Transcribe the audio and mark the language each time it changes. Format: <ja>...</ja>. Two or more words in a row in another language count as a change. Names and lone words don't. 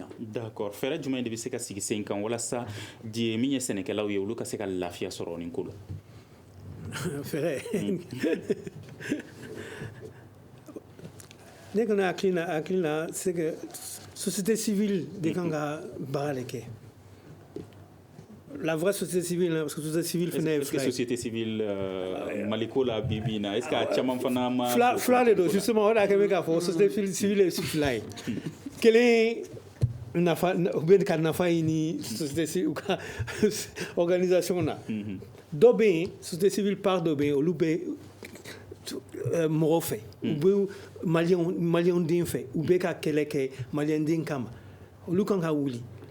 <bm>d'accord fɛɛrɛ jumɛn de bɛ se ka sigi sen kan walasa min ye sɛnɛkɛlaw ye olu ka se ka lafiya sɔrɔ nin ko la fɛɛrɛ ne kɔni hakili la</bm> <fr>c'est que société civile</fr> <bm>de kan ka baara de kɛ</bm> <fr>la vraie société civile parce que société civile</fr> <bm>fana ye fila ye</bm> <fr>société civile</fr> <bm>maliko la bibi na</bm> <fr>est-ce que</fr> <bm>a caman fana ma fila de don justement o de y'a kɛ bɛ k'a fɔ</bm> <fr>société civile</fr> <bm>ye fila ye kelen nafa u bɛ ka nafa ɲini</bm> <fr>société civile</fr> <bm>u ka organisation na dɔ bɛ yen</bm> <fr>société civile part</fr> <bm>dɔ bɛ yen olu bɛ mɔgɔw fɛ u bɛ maliyɛnw den fɛ u bɛ ka kɛlɛ kɛ maliyɛn den kama olu kan ka wuli</bm>